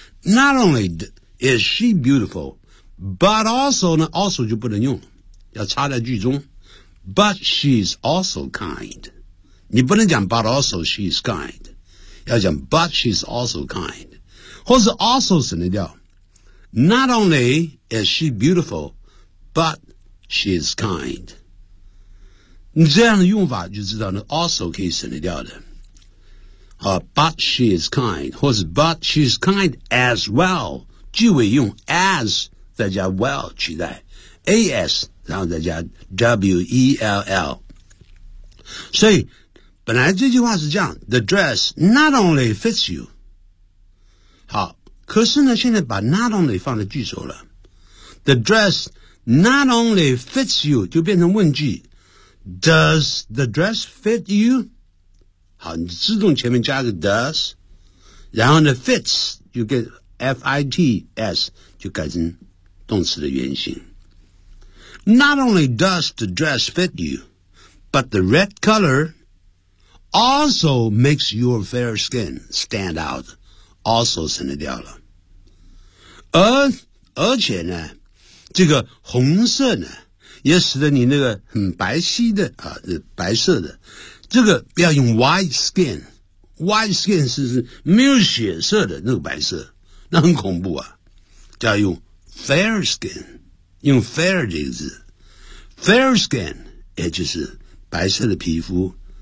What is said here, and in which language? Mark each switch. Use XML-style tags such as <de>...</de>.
<en>Not only is she beautiful， but also 呢， also</en> <zh>就不能用了。要插在句中，</zh> <en>but she's also kind，</en> <zh>你不能讲</zh> <en>but also she's kind，</en> <zh>要讲</zh> <en>but she's also kind，</en> <zh>或是 also 省得掉。</zh> <en>Not only is she beautiful, but she's kind。</en> <zh>你这样的用法就知道呢 ，also 可以省得掉的。</zh> <en>But she is kind，</en> <zh>或是</zh> <en>but she's kind as well，</en> <zh>句尾用 as 再加 well 取代 as， 然后再加 well。所以本来这句话是这样 ，</zh> <en>the dress not only fits you。</en> <zh>好，可是呢，现在把 not only 放在句首了 ，</zh> <en>the dress not only fits you</en> <zh>就变成问句 ，</zh> <en>does the dress fit you？</en> <zh>好，你自动前面加个 does， 然后呢 fits 就跟 F-I-T-S 就改成动词的原型。</zh> <en>Not only does the dress fit you, but the red color also makes your fair skin stand out.</en> <zh>Also 省得掉了。而且呢，这个红色呢，也使得你那个很白皙的啊，白色的。这个不要用 white skin， white skin 是没有血色的那个白色，那很恐怖啊，就要用 fair skin， 用 fair 这个字， fair skin 也就是白色的皮肤，</zh>